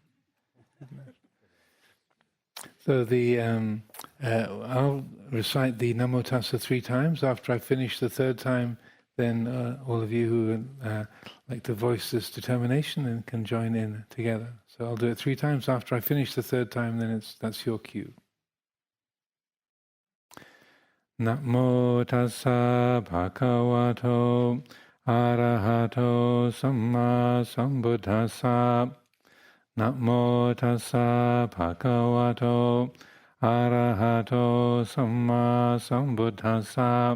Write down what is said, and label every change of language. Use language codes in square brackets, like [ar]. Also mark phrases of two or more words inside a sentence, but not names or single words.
[en] So I'll recite the Namo Tassa 3 times. After I finish the 3rd time, then all of you who would like to voice this determination and can join in together. So I'll do it 3 times. After I finish the 3rd time, then that's your cue. [pi] Namo Tassa Bhagavato Arahato Samma Sambuddhassa. Namo Tassa Bhagavato Arahato Samma Sambuddhassa.